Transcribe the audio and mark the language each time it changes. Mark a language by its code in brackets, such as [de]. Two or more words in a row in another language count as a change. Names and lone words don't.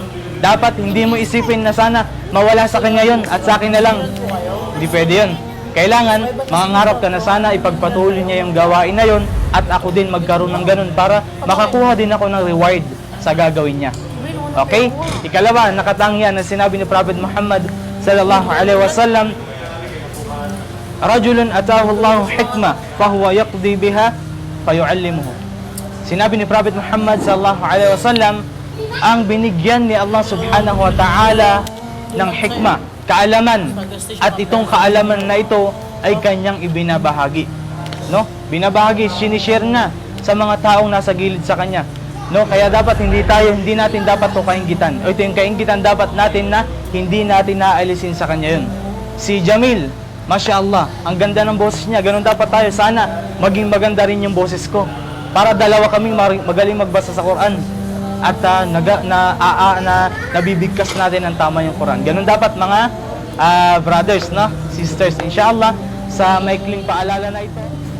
[tl] Dapat hindi mo isipin na sana mawala sa kanya yun at sa akin na lang. Hindi pwede yun. Kailangan, mangangarap ka na sana ipagpatuloy niya yung gawain na yun at ako din magkaroon ng ganun para makakuha din ako ng reward sa gagawin niya. Okay? Ikalawa, nakatangian na sinabi ni Prophet Muhammad [ar] صلى الله عليه وسلم، رجل آتاه الله حكمة فهو يقضي بها فيعلمه. [tl] Sinabi ni Prophet Muhammad [ar] صلى الله عليه وسلم, [tl] ang binigyan ni Allah [ar] سبحانه وتعالى [tl] ng hikmah, kaalaman, at itong kaalaman na ito ay kanyang ibinabahagi. No? Binabahagi, sinishare na sa mga taong nasa gilid sa kanya. No? Kaya dapat hindi natin dapat ito kainggitan. O ito yung kainggitan dapat natin na hindi natin naalisin sa kanya yun. Si Jamil, [ar] ما شاء الله, [tl] ang ganda ng boses niya. Ganun dapat tayo. Sana maging maganda rin yung boses ko. Para dalawa kaming magaling magbasa sa Quran. At nabibigkas natin ang tama yung Quran. Ganun dapat mga brothers, no? Sisters. Inshallah, sa maikling paalala na ito.